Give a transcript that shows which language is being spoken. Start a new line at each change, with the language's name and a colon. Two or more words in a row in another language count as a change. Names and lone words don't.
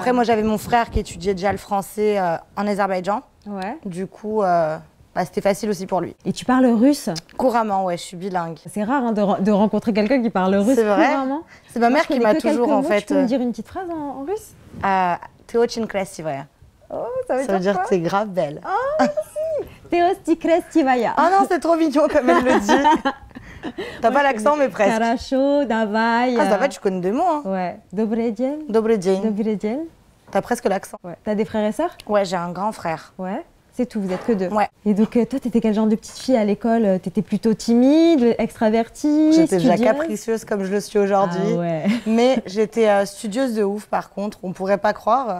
French: Après, moi, j'avais mon frère qui étudiait déjà le français en Azerbaïdjan. Ouais. Du coup, c'était facile aussi pour lui. Et tu parles russe? Couramment, ouais, je suis bilingue. C'est rare de rencontrer quelqu'un qui parle russe couramment. C'est ma mère qui m'a toujours, en fait... Tu peux me dire une petite phrase en russe?
Russian: T'es очень красивая.
French: Oh, ça veut dire que t'es grave belle. Oh, merci. T'es aussi красивая. Ah non, c'est trop mignon comme elle le dit. T'as pas l'accent, mais presque.
Russian: Хорошо, давай.
French: Ah, ça va, tu connais des mots, hein. Ouais.
Russian: Добрый день. Добрый день. Добрый день.
French: T'as presque l'accent. Ouais. T'as des frères et sœurs? Ouais, j'ai un grand frère. Ouais. C'est tout, vous êtes que 2. Ouais. Et donc, toi, t'étais quel genre de petite fille à l'école? T'étais plutôt timide, extravertie? J'étais déjà capricieuse comme je le suis aujourd'hui. Ah ouais. Mais j'étais studieuse de ouf, par contre. On pourrait pas croire.